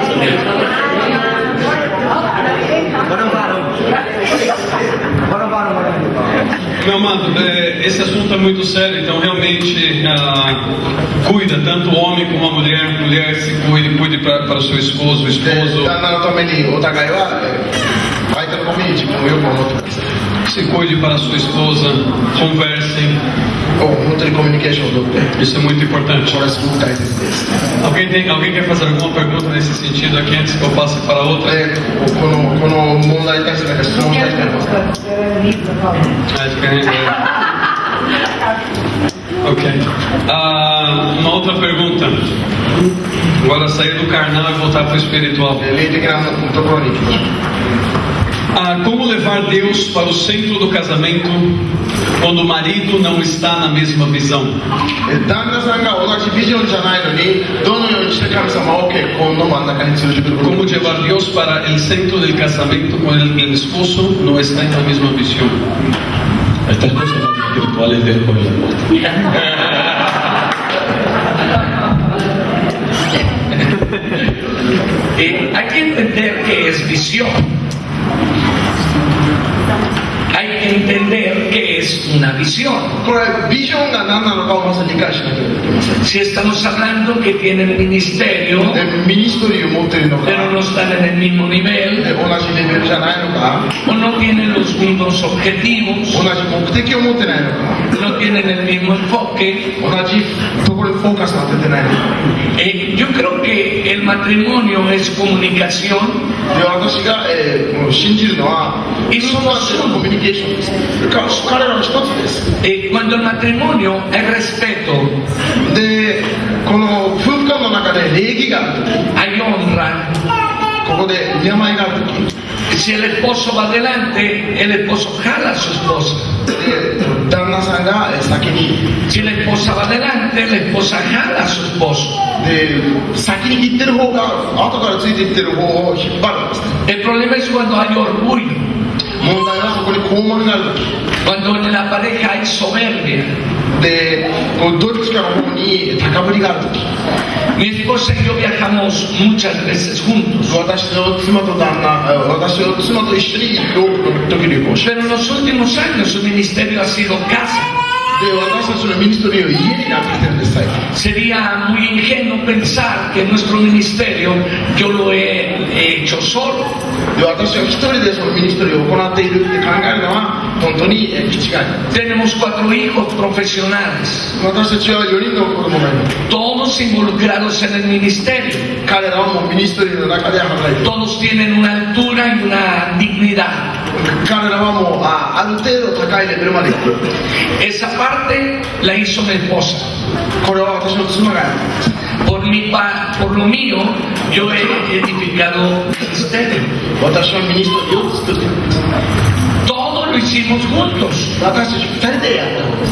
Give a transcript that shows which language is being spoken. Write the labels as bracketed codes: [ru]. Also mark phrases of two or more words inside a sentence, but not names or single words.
[pt] Meu amado, esse assunto é muito sério, então realmente cuida, tanto o homem como a mulher se cuide para o seu esposo, o で esposo [ja] 旦那のためにお互いは相手のために自分をよく思ってください [pt] se cuide para a sua esposa, conversem, [ja] 本当にコミュニケーションをとって [pt] isso é muito importante. [ja] これはすごく大切です [pt] Alguém quer fazer alguma pergunta nesse sentido aqui antes que eu passe para outra? [ja] この問題に対して何か質問したい人いますか [pt] Acho que Ok. Uma outra pergunta. Agora sair do carnal e voltar para o espiritual. [ja] 霊的なところに行きましょう [pt] Como levar Deus para o centro do casamento quando o marido não está na mesma visão? [ja] 旦那さんが同じビジョンじゃないのにどのようにして神様を結婚の真ん中に連れてくること [es] Como llevar Dios para el centro del casamiento cuando el esposo no está en la misma visión? Estas cosas más espirituales de por la Hay que entender qué es visión. Hay que entender qué es una visión. [ja] これビジョンが何なのかをまず理解しなければいけません [es] Si estamos hablando que tienen ministerio, [ja] でミニストリーを持っているのか [es] pero no están en el mismo で nivel, [ja] 同じレベルじゃないのか [es] o no tienen los mismos objetivos, [ja] 同じ目的を持ってないのか [es] no tienen el mismo enfoque. [ja] 同じところにフォーカスが当ててないのか [es] Yo creo que el matrimonio es comunicación [ja] で私が、もう信じるのは夫婦間でのコミュニケーションです彼らの一つです [es] cuando el matrimonio es respeto, [ja] でこの夫婦間の中で礼儀があるとき [es] hay honra. [ja] ここで敬いがあるとき [es] Si el esposo va adelante, el esposo jala a su esposa. [ja] 旦那さんが先に [es] Si la esposa va adelante, la esposa jala a su esposo. [ja] で先に行ってる方が後からついていってる方を引っ張るんですね [es] El problema es cuando hay orgullo, [ja] 問題はそこに肛門があるとき [es] cuando en la pareja hay soberbia. [ja] でこうどっちかの方に高ぶりがあるとき [es] Mi esposa y yo viajamos muchas veces juntos, [ja] 私の妻と一緒に多くの時旅行し [es] pero en los últimos años su ministerio ha sido casa. [ja] で私たちのミニストリーは家になってきてるんです最近 [es] Sería muy ingenuo pensar que nuestro ministerio yo lo he hecho solo. [ja] で私は一人でそのミニストリーを行っているって考えるのは本当に気違い [es] Tenemos 4 hijos profesionales, [ja] 私たちは4人の子供がいる [es] todos involucrados en el ministerio. [ja] 彼らはもうミニストリーの中で働いている [es] Todos tienen una altura y una dignidad. [ja] 彼らはもうある程度高いレベルまで行ってる [es] Esa parte la hizo mi esposa. [ja] これは私の妻がやっています [es] Por lo mío, yo he edificado ministerio. [ja] 私はミニストリーを作っている [es] Todo lo hicimos juntos, [ja] 私たち2人でやったんです